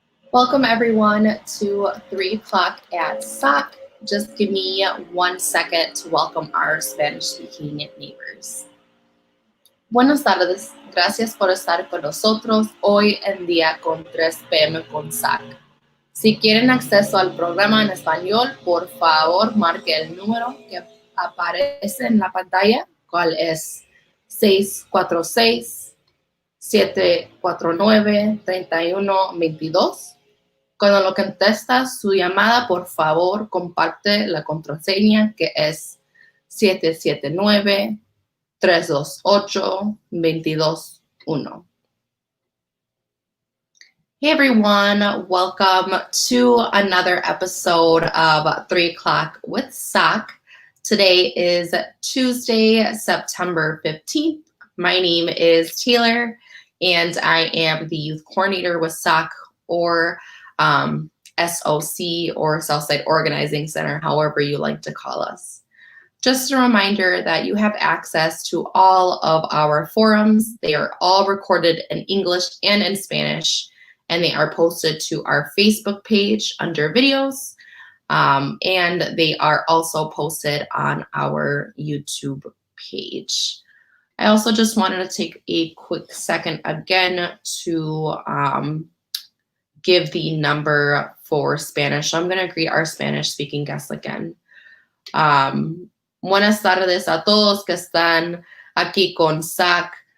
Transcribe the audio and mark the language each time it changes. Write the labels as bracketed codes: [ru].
[en] Welcome everyone to 3 o'clock at SOC. Just give me 1 second to welcome our Spanish-speaking neighbors. [es] Buenas tardes, gracias por estar con nosotros hoy en día con 3 p.m. con SOC. Si quieren acceso al programa en español, por favor marque el número que aparece en la pantalla, cual es 646-749-3122. Cuando lo contesta su llamada, por favor, comparte la contraseña que es 779-328-221. [en] Hey everyone, welcome to another episode of 3 o'clock with SOC. Today is Tuesday, September 15th. My name is Taylor, and I am the youth coordinator with SOC, or SOC, or Southside Organizing Center, however you like to call us. Just a reminder that you have access to all of our forums. They are all recorded in English and in Spanish, and they are posted to our Facebook page under videos, and they are also posted on our YouTube page. I also just wanted to take a quick second again to give the number for Spanish. So I'm going to greet our Spanish-speaking guests again. [es] Buenas tardes a todos que están aquí con SOC.